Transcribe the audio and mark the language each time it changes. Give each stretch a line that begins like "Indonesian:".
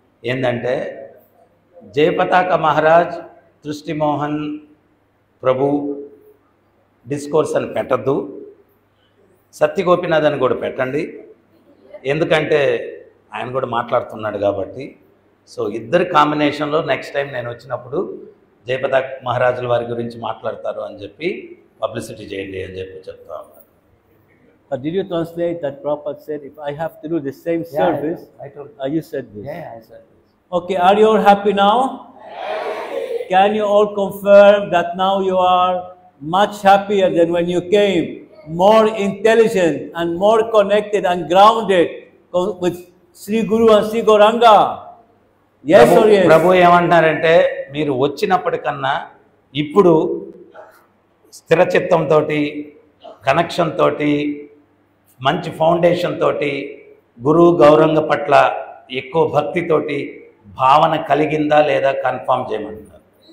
Telugu: ఏంటంటే జయపతాక మహారాజ్, దృష్టి మోహన్ ప్రభు డిస్కోర్స్ అని పెట్టద్దు, సత్య గోపినాథ్ అని కూడా పెట్టండి, ఎందుకంటే ఆయన కూడా మాట్లాడుతున్నాడు కాబట్టి. సో ఇద్దరి కాంబినేషన్లో నెక్స్ట్ టైం నేను వచ్చినప్పుడు జయపతాక మహారాజుల వారి గురించి మాట్లాడతారు అని చెప్పి పబ్లిసిటీ చేయండి అని చెప్పి చెప్తా ఉన్నారు.
English: But did you translate that Prabhupada said, if I have to do the same service, I told you said this? Yeah, I said this. Okay, are you all happy now? Can you all confirm that now you are much happier than when you came, more intelligent and more connected and grounded with Sri Guru and Sri Gauranga? Yes or yes?
Telugu: ప్రభు ఏమంటారంటే, మీరు వచ్చినప్పటికన్నా ఇప్పుడు స్థిరచిత్తంతో, connection తోటి, మంచి foundation తోటి, గురు గౌరంగ పట్ల ఎక్కువ భక్తితోటి భావన కలిగిందా లేదా కన్ఫర్మ్ చేయమంటున్నారు.